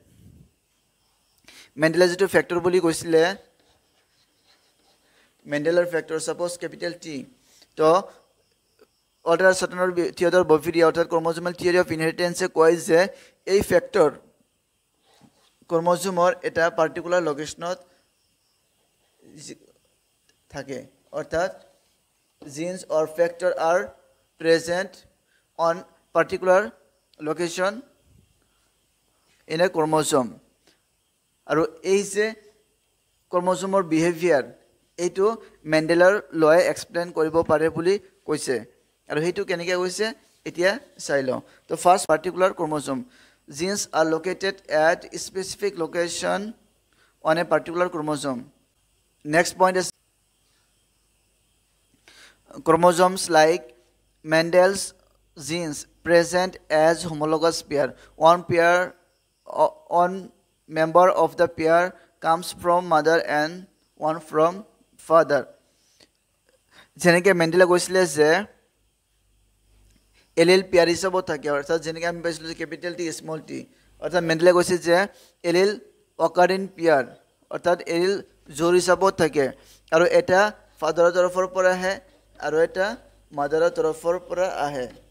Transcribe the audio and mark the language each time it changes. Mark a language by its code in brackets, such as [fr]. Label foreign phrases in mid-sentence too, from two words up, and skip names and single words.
[as] মেণ্ডেলৰ ফেক্টৰ সাপোজ কেপিটেল টি তো ৱাল্টাৰ ছাটন আৰু থিয়ডৰ বভেৰী অৰ্থাৎ [en] chromosomal theory of inheritanceে [as] কয় যে এই ফেক্টৰ ক্ৰম'জমৰ এটা [en] particular locationত [as] থাকে অৰ্থাৎ [en] genes or factor are present on particular location in a chromosome. [as] আৰু এই যে ক্ৰমোজমৰ বিহেভিয়াৰ এইটো মেণ্ডেলৰ লয়ে এক্সপ্লেইন কৰিব পাৰে বুলি কৈছে আৰু সেইটো কেনেকৈ কৈছে এতিয়া চাই লওঁ তো [en] first particular chromosome genes are located at specific location on a particular chromosome next point is chromosomes like Mendel's genes present as homologous pair. One member of the pair comes from mother and one from father. [as] যেনেকে মেন্ডেলে কৈছিলে যে এলিল পেয়াৰ হিচাপত থাকে অৰ্থাৎ যেনেকৈ আমি পাইছিলোঁ যে কেপিটেল টি স্মল টি অৰ্থাৎ মেন্ডেলে কৈছে যে [en] allele occur in pair [as] অৰ্থাৎ এলিল জোৰ হিচাপত থাকে আৰু এটা ফাদাৰৰ তৰফৰ পৰা আহে আৰু এটা মাদাৰৰ তৰফৰ পৰা আহে